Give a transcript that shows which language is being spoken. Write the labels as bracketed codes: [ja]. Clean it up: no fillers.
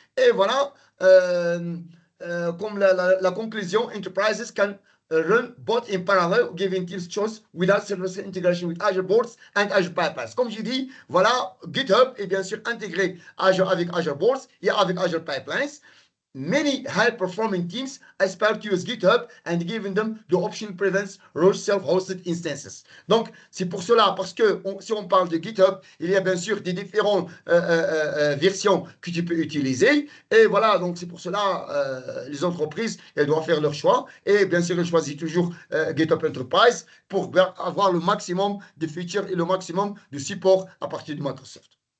[fr] Et voilà, comme la conclusion, [en] enterprises can run both in parallel, giving teams choice without service integration with Azure Boards and Azure Pipelines. [fr] Comme j'ai dit, voilà, GitHub est bien sûr intégré avec Azure Boards et avec Azure Pipelines. [en] Many high-performing teams aspire to use GitHub and giving them the option prevents rogue self-hosted instances. [fr] Donc, c'est pour cela, parce que si on parle de GitHub, il y a bien sûr des différentes versions que tu peux utiliser. Et voilà, donc c'est pour cela, les entreprises, elles doivent faire leur choix. Et bien sûr, elles choisissent toujours GitHub Enterprise pour avoir le maximum de features et le maximum de support à partir de Microsoft.